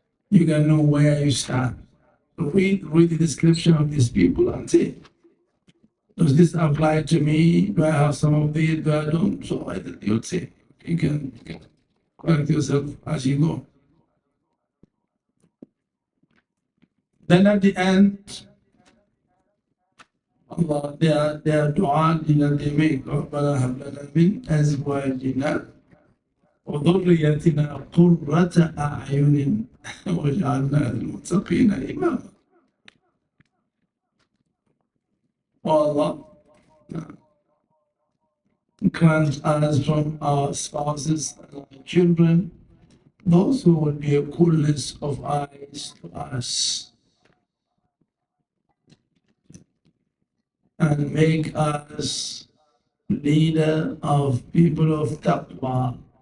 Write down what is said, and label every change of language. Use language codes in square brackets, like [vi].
[en] You can know where you stand. Read the description of these people and see. Does this apply to me? Do I have some of these? Do I don't? So you'll see. You can correct yourself as you go. Then at the end, Allah, their dua that they make, [ar] رَبَّنَا هَبْ لَنَا مِنْ أَزْوَاجِنَا وَذُرِّيَّتِنَا قُرَّةَ أَعْيُنٍ وَاجْعَلْنَا لِلْمُتَّقِينَ إِمَامًا. [en] Oh Allah, grant us from our spouses and our children those who will be a coolness of eyes to us, and make us leader of people of taqwa.